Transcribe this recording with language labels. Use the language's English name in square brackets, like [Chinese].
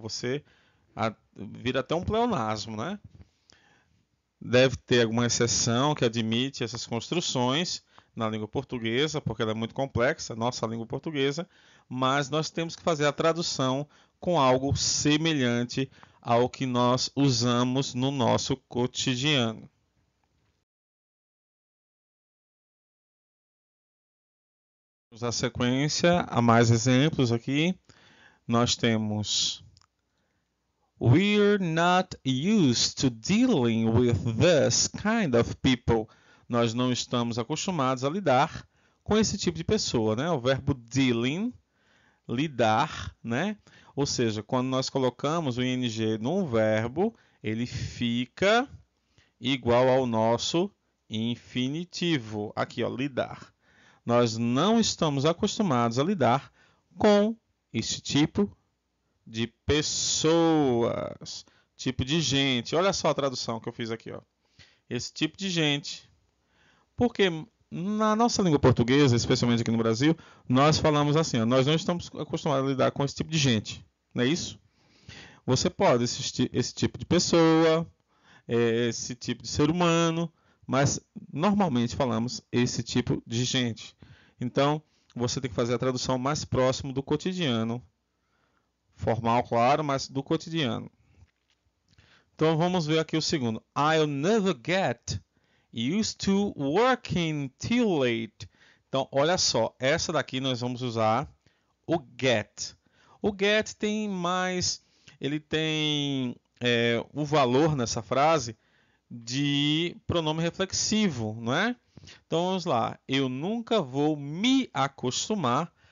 [Portuguese] Você vira até um pleonasmo, né? Deve ter alguma exceção que admite essas construções na língua portuguesa, porque ela é muito complexa, nossa língua portuguesa, mas nós temos que fazer a tradução com algo semelhante ao que nós usamos no nosso cotidiano. Vamos à sequência, há mais exemplos aqui. [English] Nós temos: We're not used to dealing with this kind of people. [Portuguese] Nós não estamos acostumados a lidar com esse tipo de pessoa, né? O verbo dealing, lidar, né? Ou seja, quando nós colocamos o ing num verbo, ele fica igual ao nosso infinitivo. Aqui, ó, lidar. Nós não estamos acostumados a lidar com esse tipo de pessoas, tipo de gente. Olha só a tradução que eu fiz aqui, ó. Esse tipo de gente. Porque na nossa língua portuguesa, especialmente aqui no Brasil, nós falamos assim, ó, nós não estamos acostumados a lidar com esse tipo de gente. Não é isso? Você pode assistir esse tipo de pessoa, esse tipo de ser humano, mas normalmente falamos esse tipo de gente. Então, você tem que fazer a tradução mais próximo do cotidiano. Formal, claro, mas do cotidiano. Então, vamos ver aqui o segundo. [English] I'll never get used to working till late. [Portuguese] Então, olha só. Essa daqui nós vamos usar o get. O get tem mais... Ele tem o valor nessa frase de pronome reflexivo, não é? Então vamos lá. Eu nunca vou me acostumar